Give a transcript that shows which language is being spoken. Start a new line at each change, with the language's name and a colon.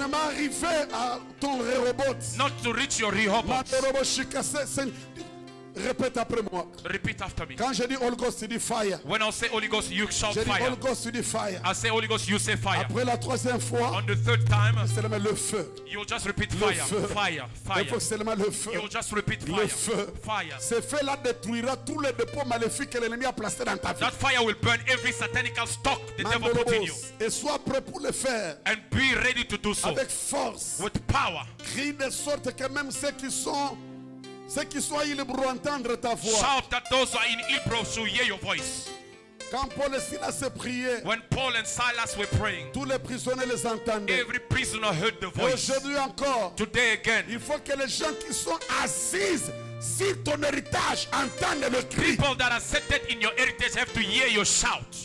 French: ne pas arriver à ton Rehoboth.
English: Not to reach your Rehoboth.
French: Mandolobo Shika. Répète après moi.
English: Repeat after me.
French: Quand je dis Holy Ghost, tu dis fire.
English: When I say Holy Ghost, you shout
French: Je dis
English: fire.
French: Holy Ghost, tu dis fire.
English: I say Holy Ghost, you say fire.
French: Après la troisième fois,
English: On the third time,
French: c'est le feu.
English: you'll just repeat
French: Le
English: fire,
French: feu.
English: fire,
French: Il
English: fire.
French: faut seulement le feu.
English: You'll just repeat
French: Le
English: fire,
French: feu.
English: fire.
French: Ce feu-là détruira tous les dépôts maléfiques que l'ennemi a placés dans ta vie.
English: That fire will burn every satanical stock the devil put in you.
French: Et sois prêt pour le faire
English: And be ready to do so
French: avec force.
English: with power.
French: Crie de sorte que même ceux qui sont libres pour entendre ta voix.
English: Shout that those who are in Hebrew should hear your voice.
French: Quand Paul et Silas se priaient,
English: When Paul and Silas were praying,
French: tous les prisonniers les entendaient.
English: every prisoner heard the
French: Et
English: voice.
French: aujourd'hui encore,
English: Today again,
French: il faut que les gens qui sont assis sur ton héritage entendent le cri.
English: people that are seated in your heritage have to hear your shout.